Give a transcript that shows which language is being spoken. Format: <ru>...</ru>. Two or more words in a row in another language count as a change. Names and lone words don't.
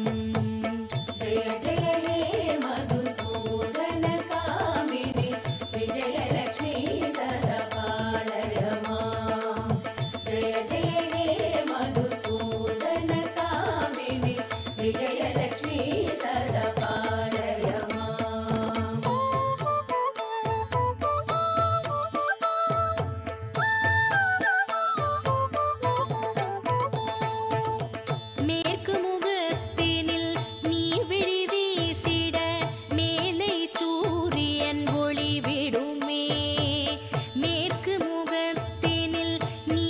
<sa>जय जय हे मधुसूदन कामिनि विजयलक्ष्मी सदा पालय माम् जय जय हे मधुसूदन कामिनि विजयलक्ष्मी सदा पालय माम्</sa> <ta>மேற்கு முகத்தினில் நீ விழி வீசிட மேலை சூரியன் ஒளி விடுமே மேற்கு முகத்தினில் நீ</ta>